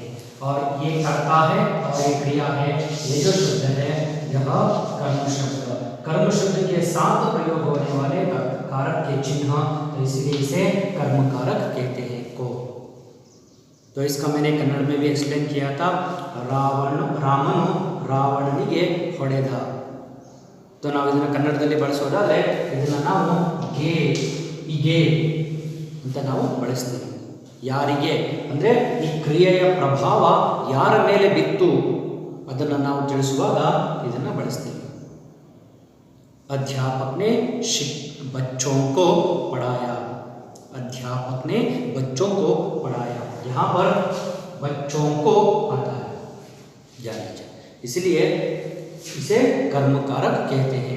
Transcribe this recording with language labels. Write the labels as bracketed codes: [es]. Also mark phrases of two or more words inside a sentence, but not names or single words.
[hi] और ये कर्ता है और ये क्रिया है। ये जो शब्द है यह कर्म शब्द, कर्म शब्द के साथ प्रयोग होने वाले कारक के चिन्ह, तो इसलिए इसे कर्म कारक कहते हैं को। तो इसका मैंने कन्नड़ में भी एक्सप्लेन किया था। [kn] ರಾಮನು ರಾವಣನಿಗೆ ಹೊಡೆದ। तो ನಾವು ಇದನ್ನ ಕನ್ನಡದಲ್ಲಿ ಬಳಸೋದಾದ್ರೆ ಇದನ್ನ ನಾವು ಗೆ ಇಗೆ ಅಂತ ನಾವು ಬಳಸ್ತೀವಿ। ಯಾರಿಗೆ ಅಂದ್ರೆ ಈ ಕ್ರಿಯೆಯ ಪ್ರಭಾವ ಯಾರ ಮೇಲೆ ಬಿತ್ತು ಅದನ್ನ ನಾವು ತಿಳಿಸುವಾಗ ಇದನ್ನ ಬಳಸ್ತೀವಿ। [hi] अध्यापक ने बच्चों को पढ़ाया। अध्यापक ने बच्चों को पढ़ाया। यहाँ पर बच्चों को आता है, जान लीजिए, इसलिए इसे कर्म कारक कहते हैं।